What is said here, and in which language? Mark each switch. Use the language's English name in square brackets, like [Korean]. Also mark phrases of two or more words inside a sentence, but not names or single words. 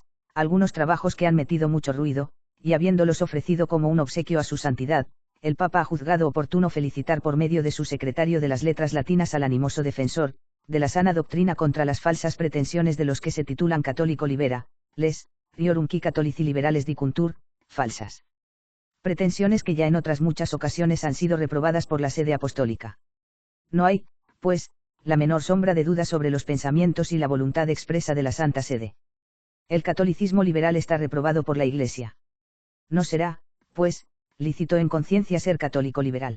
[Spanish] algunos trabajos que han metido mucho ruido, y habiéndolos ofrecido como un obsequio a su santidad, el Papa ha juzgado oportuno felicitar por medio de su secretario de las letras latinas al animoso defensor, de la sana doctrina contra las falsas pretensiones de los que se titulan católico libera, les, [Latin] riorum qui catholici liberales dicuntur, [Spanish] falsas pretensiones que ya en otras muchas ocasiones han sido reprobadas por la sede apostólica. No hay, pues, la menor sombra de duda sobre los pensamientos y la voluntad expresa de la Santa Sede. El catolicismo liberal está reprobado por la Iglesia. No será, pues, lícito en conciencia ser católico liberal.